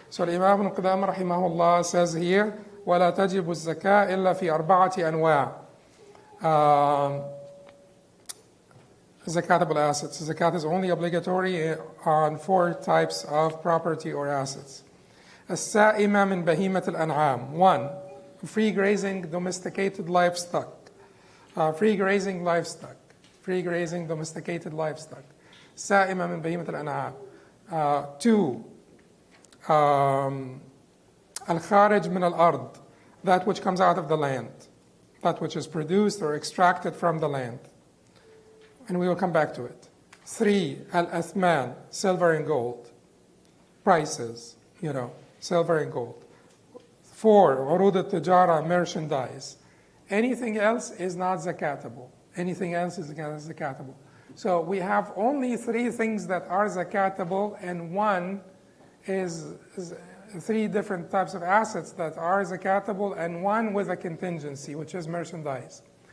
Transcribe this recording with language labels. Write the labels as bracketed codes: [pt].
[en] So Imam ibn Qudamah rahimahullah says here, [ar] وَلَا تَجِبُ الزَّكَاء إِلَّا فِي أَرْبَعَةِ أَنْوَاعٍ. [en] Zakat-able assets. Zakat is only obligatory on 4 types of property or assets. [ar] السائمة من بهيمة الأنعام. [en] 1. Free grazing domesticated livestock. Free grazing livestock. Free grazing domesticated livestock. [ar] سائمة من بهيمة الأنعام. 2. الخارج من الأرض. [en] That which comes out of the land. That which is produced or extracted from the land. And we will come back to it. 3. Al-Athman. Silver and gold. Prices, silver and gold. 4. [ar] عروض التجارة, merchandise. [en] Anything else is not zakatable. Anything else is zakatable. So we have only 3 things that are zakatable, and one is three different types of assets that are zakatable and one with a contingency, which is merchandise.